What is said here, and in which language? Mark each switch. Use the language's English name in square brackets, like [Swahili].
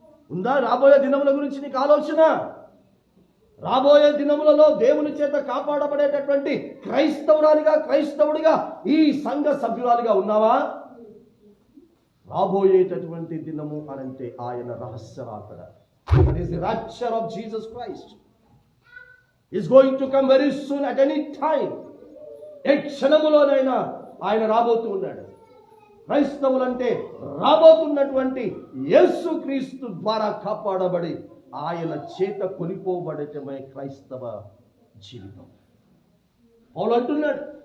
[Telugu] ఉందా రాబోయే దినముల గురించి నీకు ఆలోచన? రాబోయే దినములలో దేవుని చేత కాపాడబడేటటువంటి క్రైస్తవుడిగా ఈ సంఘ సభ్యురాలిగా ఉన్నావా? రాబోయేటటువంటి దినము అనంటే ఆయన రహస్య రాకడ. [English] That is the rapture of Jesus Christ. Is going to come very soon at any time. [Telugu] ఏ క్షణములోనైనా ఆయన రాబోతూ ఉన్నాడు. క్రైస్తవులంటే రాబోతున్నటువంటి యేసు క్రీస్తు ద్వారా కాపాడబడి ఆయన చేత కొనిపోబడటమే క్రైస్తవ జీవితం. పౌలు అంటున్నాడు.